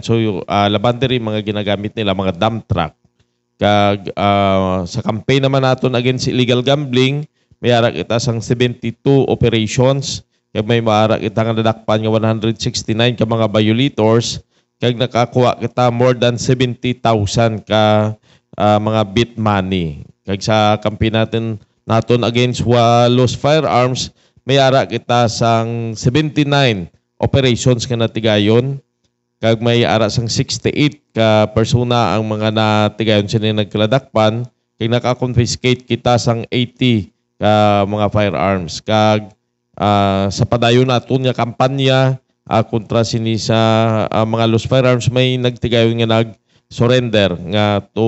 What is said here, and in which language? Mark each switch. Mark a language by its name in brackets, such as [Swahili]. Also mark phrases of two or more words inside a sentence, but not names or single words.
[Hiligaynon] So laban diri mga ginagamit nila mga [English] dump truck. [Hiligaynon] Kag sa campaign naman naton [English] against illegal gambling, [Hiligaynon] may ara kita sang 72 operations. Kag may maara kita nga nadakpan nga 169 ka mga violators kag nakakuha kita [English] more than [Hiligaynon] 70,000 ka mga [English] bit money. [Hiligaynon] Kag sa campaign naton [English] against lost firearms, [Hiligaynon] may ara kita sang 79 operations nga natigayon kag may ara sang 68 ka persona ang mga natigayon sila nagkaladakpan kag naka-confiscate kita sang 80 ka mga firearms kag sa padayon naton nga kampanya kontra sini sa mga [English] lost firearms [Hiligaynon] may nagtigayon nga nag-surrender nga